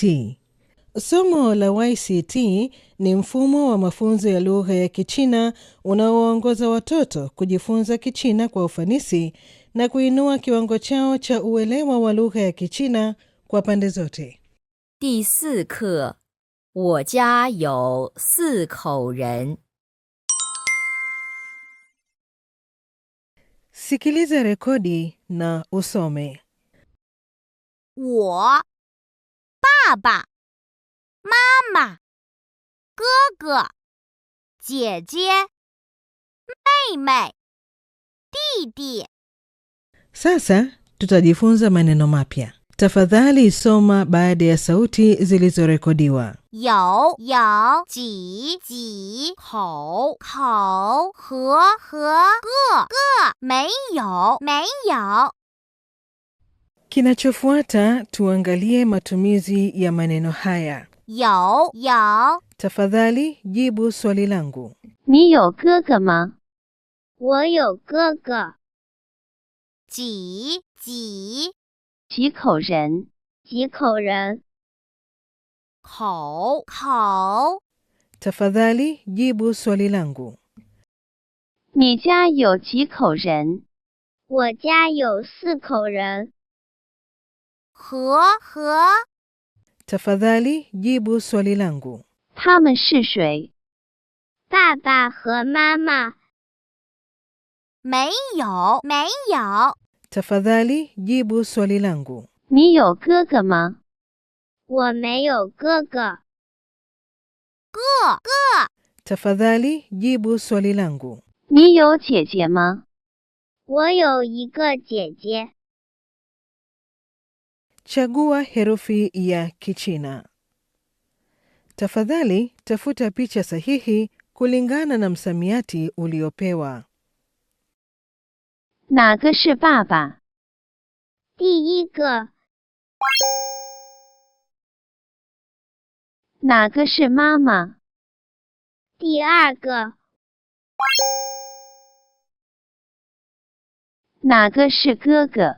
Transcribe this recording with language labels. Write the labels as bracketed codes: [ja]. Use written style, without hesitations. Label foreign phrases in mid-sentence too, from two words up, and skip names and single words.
[sw] Somo la YCT ni mfumo wa mafunzo ya lugha ya Kichina unaowaongoza watoto kujifunza Kichina kwa ufanisi na kuinua kiwango chao cha uelewa wa lugha ya Kichina kwa pande zote. [zh] 第4课，我家有4口人。 [sw] Sikiliza rekodi na usome. [zh] 我、爸爸、妈妈、哥哥、姐姐、妹妹、弟弟。 [sw] Sasa tutajifunza maneno mapya. Tafadhali soma baada ya sauti zilizorekodiwa. [zh] 有几口和个没有。 [sw] Kinachofuata tuangalie matumizi ya maneno haya. [zh] 有 [sw] Tafadhali jibu swali langu. [zh] 你有哥哥吗？ 我有哥哥。几口人？口 [sw] Tafadhali jibu swali langu. [zh] 你家有几口人？我家有4口人。 和 [sw] Tafadhali jibu swali langu. [zh] 他们是谁？ 爸爸和妈妈。没有。 [sw] Tafadhali jibu swali langu. [zh] 你有哥哥吗？ 我没有哥哥。哥 [sw] Tafadhali jibu swali langu. [zh] 你有姐姐吗？ 我有一个姐姐。 [sw] Chagua herufi ya Kichina. Tafadhali tafuta picha sahihi kulingana na msamiati uliopewa. [zh] 哪个是爸爸？ 第一个。哪个是妈妈？第二个。 哪个是哥哥？